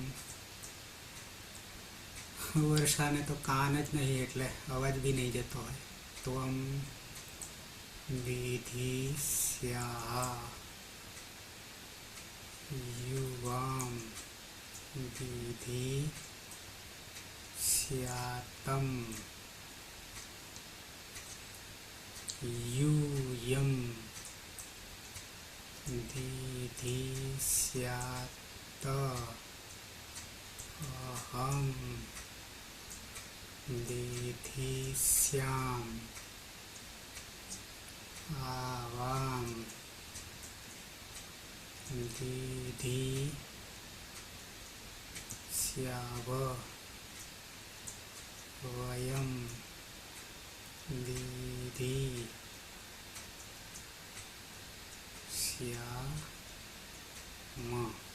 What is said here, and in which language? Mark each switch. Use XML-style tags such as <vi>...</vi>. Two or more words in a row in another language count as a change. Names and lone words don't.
<gu>વર્ષાને તો કાન જ નહીં એટલે અવાજ બી નહીં જતો હોય.</gu> <sa>ત્વમ દીધિસ્યાહ યુવામ દીધિ दिदिश्यातं यूयं दिदिश्यात अहं दिदिश्याम् आवां दिदिश्याव वयं दिदिश्याम।</sa>